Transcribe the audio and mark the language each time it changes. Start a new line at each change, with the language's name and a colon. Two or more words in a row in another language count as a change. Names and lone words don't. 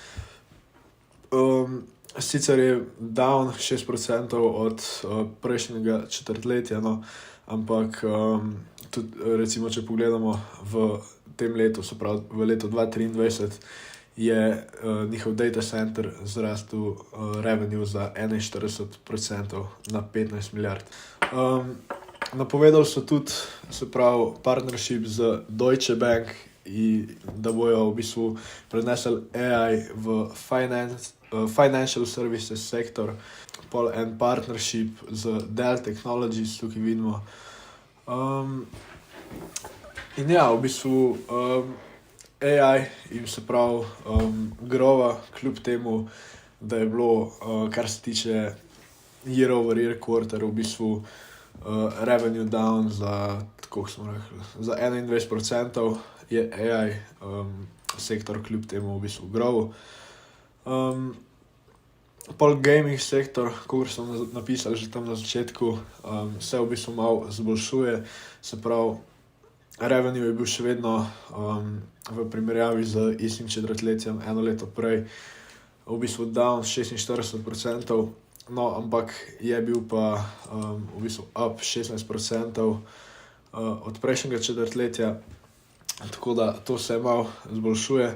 Slovenian: Sicer je down 6% od prejšnjega četrtletja, no, ampak tudi recimo, če pogledamo v tem letu, se pravi v letu 2023, je njihov
English: data center
Slovenian: zrastel revenue za 41% na 15 milijard. Napovedali so tudi, se pravi, partnership z Deutsche Bank, da bojo v bistvu prenesli AI v
English: financial services
Slovenian: sektor, pol en partnership z Dell Technologies, tukaj vidimo. In ja, v bistvu AI in se pravi grova, kljub temu, da je bilo, kar se tiče
English: year over year quarter,
Slovenian: v bistvu
English: revenue down
Slovenian: za, kako smo rekli, za 21%, je AI sektor kljub temu v bistvu grov. Pol gaming sektor, kot so napisali že tam na začetku, se v bistvu malo zboljšuje, se pravi, revenue je bil še vedno v primerjavi z istim četrtletjem eno leto prej v bistvu down 46%, no, ampak je bil pa v bistvu up 16% od prejšnjega četrtletja, tako da to se malo zboljšuje.